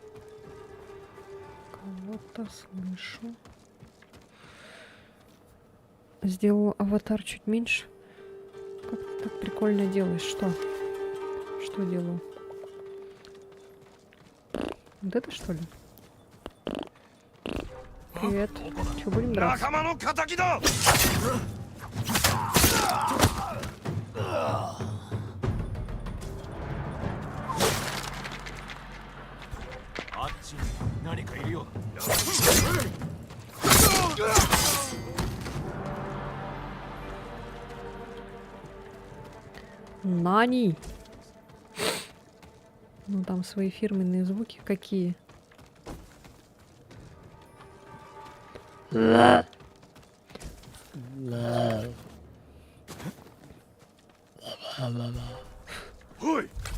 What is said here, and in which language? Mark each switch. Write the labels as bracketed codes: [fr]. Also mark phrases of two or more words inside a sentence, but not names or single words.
[ru] Кого-то слышу. сделал аватар чуть меньше. Как ты так прикольно делаешь? Что? Что делаю? Вот это что ли? Привет. Чего, будем драться? [ja] 仲間の仇だ。あっちに何かいるようだ。 [ru] Нани! Ну там свои фирменные звуки какие. Ой!